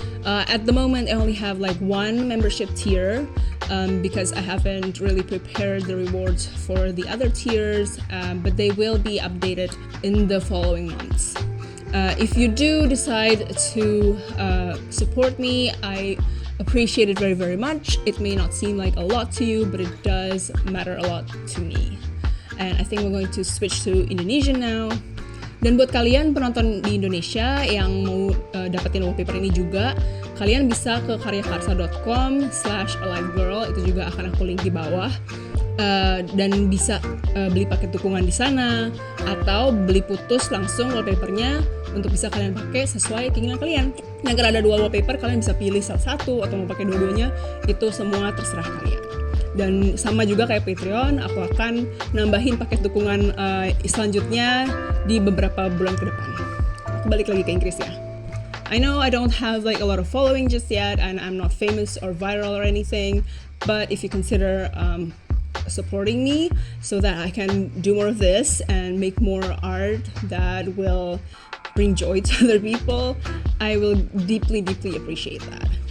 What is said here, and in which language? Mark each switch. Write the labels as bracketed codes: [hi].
[en] At the moment, I only have like one membership tier because I haven't really prepared the rewards for the other tiers, but they will be updated in the following months. If you do decide to support me, I appreciate it very, very much. It may not seem like a lot to you, but it does matter a lot to me. And I think we're going to switch to Indonesian now. [id] Dan buat kalian penonton di Indonesia yang mau dapetin wallpaper ini juga, kalian bisa ke karyakarsa.com/alivedgirl, itu juga akan aku link di bawah. Dan bisa beli paket dukungan di sana, atau beli putus langsung wallpapernya untuk bisa kalian pakai sesuai keinginan kalian. Nah, kalau ada dua wallpaper, kalian bisa pilih salah satu atau mau pakai dua-duanya, itu semua terserah kalian. Dan sama juga kayak Patreon, aku akan nambahin paket dukungan selanjutnya di beberapa bulan ke depan. Aku balik lagi ke Inggris ya. [en] I know I don't have like a lot of following just yet, and I'm not famous or viral or anything, but if you consider supporting me so that I can do more of this and make more art that will bring joy to other people, I will deeply, deeply appreciate that.